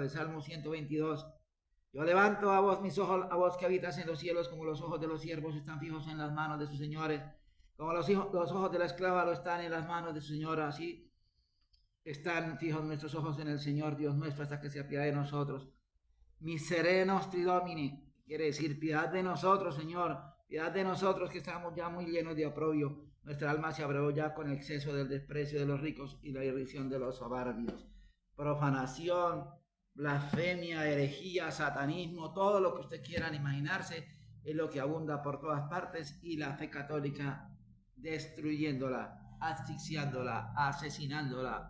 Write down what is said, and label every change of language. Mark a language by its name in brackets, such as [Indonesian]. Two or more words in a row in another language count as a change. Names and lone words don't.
[Spanish] El Salmo 122. Yo levanto a vos mis ojos, a vos que habitas en los cielos, como los ojos de los siervos están fijos en las manos de sus señores, como los ojos de la esclava lo están en las manos de su señora, así están fijos nuestros ojos en el Señor Dios nuestro hasta que se apiade de nosotros. [Latin] Miserere nostri Domini, [Spanish] quiere decir piedad de nosotros, Señor, piedad de nosotros que estamos ya muy llenos de oprobio. Nuestra alma se abrevó ya con el exceso del desprecio de los ricos y la irrisión de los soberbios. Profanación, blasfemia, herejía, satanismo, todo lo que ustedes quieran imaginarse es lo que abunda por todas partes, y la fe católica destruyéndola, asfixiándola, asesinándola.